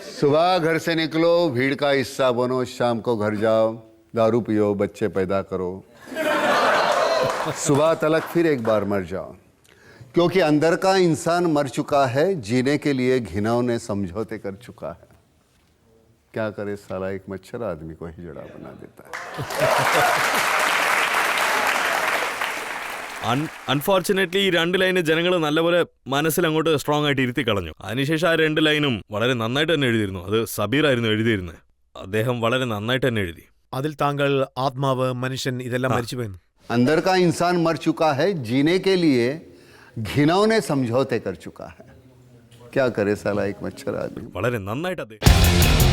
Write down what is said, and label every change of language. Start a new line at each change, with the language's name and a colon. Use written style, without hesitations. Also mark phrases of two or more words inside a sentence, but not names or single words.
Hindi: सुबह घर से निकलो, भीड़ का हिस्सा बनो, शाम को घर जाओ, दारू पियो, बच्चे पैदा करो, सुबह तलक फिर एक बार मर जाओ, क्योंकि अंदर का इंसान मर चुका है, जीने के लिए घिनौने समझौते कर चुका है। क्या करे साला, एक मच्छर आदमी को हिजड़ा बना देता है।
Malayalam: അൺഫോർച്ചുനേറ്റ്ലി ഈ രണ്ട് ലൈന് ജനങ്ങൾ നല്ലപോലെ മനസ്സിൽ അങ്ങോട്ട് സ്ട്രോങ് ആയിട്ട് ഇരുത്തി കളഞ്ഞു. അതിനുശേഷം ആ രണ്ട് ലൈനും വളരെ നന്നായിട്ട് തന്നെ എഴുതിയിരുന്നു. അത് സബീർ ആയിരുന്നു എഴുതിയിരുന്നത്. അദ്ദേഹം വളരെ നന്നായിട്ട് തന്നെ എഴുതി. അതിൽ താങ്കൾ ആത്മാവ്, മനുഷ്യൻ ഇതെല്ലാം മരിച്ചുപോയെന്നു.
Hindi: अंदर का इंसान मर चुका है, जीने के लिए घिनौने समझौते कर चुका है। क्या करे साला, एक मच्छर आदमी।
Malayalam: വളരെ നന്നായിട്ട് അദ്ദേഹം